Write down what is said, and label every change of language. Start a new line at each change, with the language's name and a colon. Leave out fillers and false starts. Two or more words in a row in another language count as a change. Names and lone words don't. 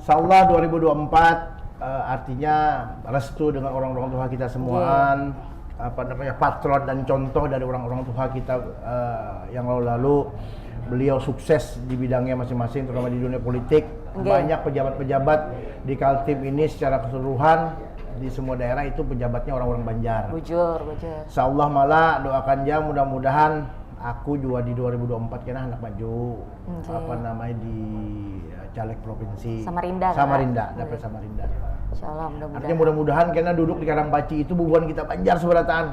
Indonesian: Insyaallah 2024 artinya restu dengan orang-orang tua kita semuaan, patron dan contoh dari orang-orang tua kita yang lalu-lalu. Beliau sukses di bidangnya masing-masing, terutama di dunia politik. Banyak pejabat-pejabat di Kaltim ini secara keseluruhan di semua daerah itu pejabatnya orang-orang Banjar.
Banjar: Bujur.
Indonesian: Insyaallah malah doakan aja mudah-mudahan aku juga di 2024 kena anak maju di caleg provinsi Samarinda. Dapat Samarinda. Insyaallah mudah-mudahan.
Banjar: Artinya mudah-mudahan kena duduk di Karangpaci itu bubuhan kita Banjar seberataan.